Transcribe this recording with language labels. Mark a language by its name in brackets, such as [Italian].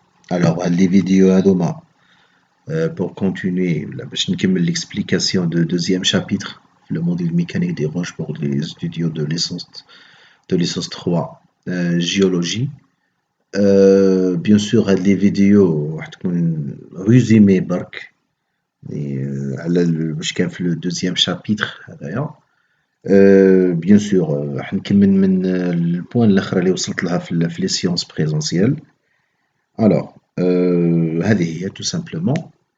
[French] Alors, les vidéos à demain, pour continuer, là, [Arabic] باش نكمل [French] l'explication de deuxième chapitre, le modèle mécanique des roches pour les studios de licence 3, géologie. Bien sûr, les vidéos [Arabic] راح تكون [French] résumé [Arabic] برك على واش كان في [French] le deuxième chapitre [Arabic] هذايا. [French] Bien sûr, [Arabic] راح نكمل من البوان الاخرى اللي وصلت لها في [French] les séances présentielles. Alors, [Arabic] هذه هي [French] tout simplement.